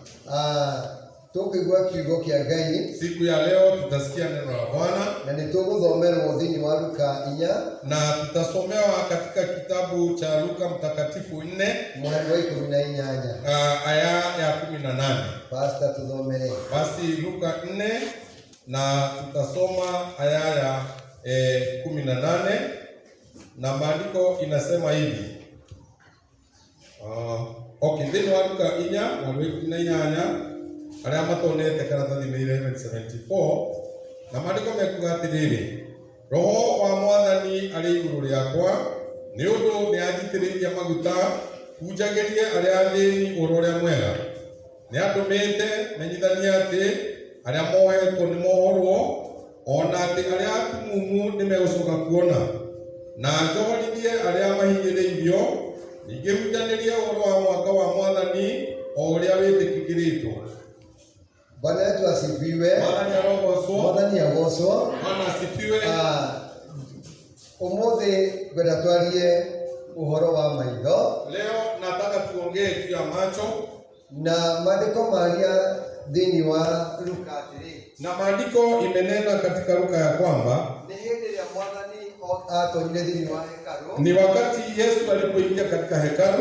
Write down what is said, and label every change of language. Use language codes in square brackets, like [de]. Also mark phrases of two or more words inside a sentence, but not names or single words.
[sw] Siku ya leo tutasikia neno la Bwana na tutasomewa katika kitabu cha Luka Mtakatifu 4 aya ya 18. Basi Luka 4 na tutasoma aya ya 18, na maandiko inasema hivi. [ki] Ndino wa Luka 4 aria matonete karatathi-inĩ 1174, na maandiko mekuga atĩrĩrĩ: Roho wa Mwathani arĩ igũrũ rĩakwa, nĩ ũndũ nĩ anjitĩrĩirie maguta hunjagĩrie arĩa athĩni ũhoro ũrĩa mwega. Nĩ andũmĩte menyithanie atĩ arĩa mohetwo nĩ mohorwo, ona atĩ arĩa atumumu nĩ megũcoka kuona, na njohorithie arĩa mahingĩrĩirio, ningĩ hunjanĩrie ũhoro wa mwaka wa Mwathani o ũrĩa wĩtĩkĩrĩtwo. [sw] Bwana wetu asifiwe. [ki] Mwathani agocwo. [sw] Bwana asifiwe. [ki] Umuthi gwenda twarie uhoro wa maitho. [sw] Leo nataka tuongee juu ya macho, [ki] na maandiko maria thini wa Luka 3. [sw] Na maandiko imenena katika Luka ya kwamba ni wakati Yesu alipoingia katika hekalu